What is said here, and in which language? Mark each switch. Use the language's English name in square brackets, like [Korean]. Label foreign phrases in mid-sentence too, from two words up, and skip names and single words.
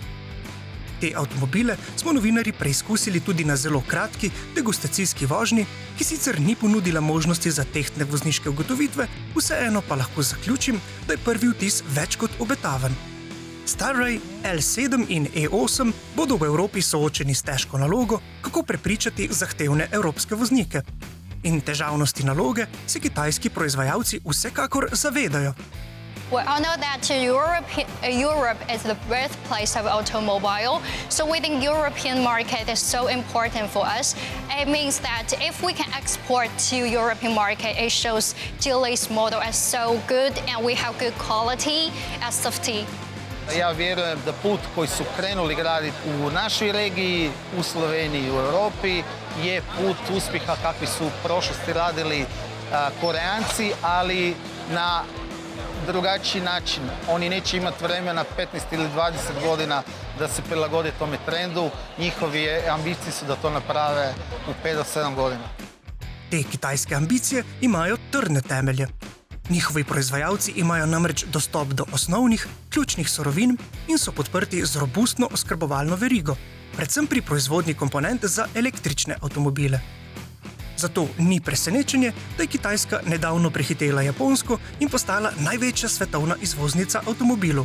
[Slovenian] Te avtomobile smo novinarji preizkusili tudi na zelo kratki degustacijski vožnji, ki sicer ni ponudila možnosti za tehtne vozniške ugotovitve, vseeno pa lahko zaključim, da je prvi vtis več kot obetaven. Starray, L7 in E8 bodo v Evropi soočeni s težko nalogo, kako prepričati zahtevne evropske voznike. In težavnosti naloge se kitajski proizvajalci vsekakor zavedajo. [English] We all know that Europe is the birthplace of automobile, so within European market is so important for us. It means that if we can export to European market, it shows Geely's model is so good and we have good quality and safety. [Croatian] Ja vjerujem da put koji su krenuli graditi u našoj regiji, u Sloveniji, u Europi je put uspjeha kakvi su u prošlosti radili Koreanci, ali na drugačiji način. Oni neće imati vremena 15 ili 20 godina da se prilagode tome trendu. Njihovi ambicije su da to naprave u 5 do 7 godina. [Slovenian] Te kitajske ambicije imajo trdne temelje. Njihovi proizvajalci imajo namreč dostop do osnovnih, ključnih surovin in so podprti z robustno oskrbovalno verigo, predvsem pri proizvodnji komponent za električne avtomobile. Zato ni presenečenje, da je Kitajska nedavno prehitela Japonsko in postala največja svetovna izvoznica avtomobilov.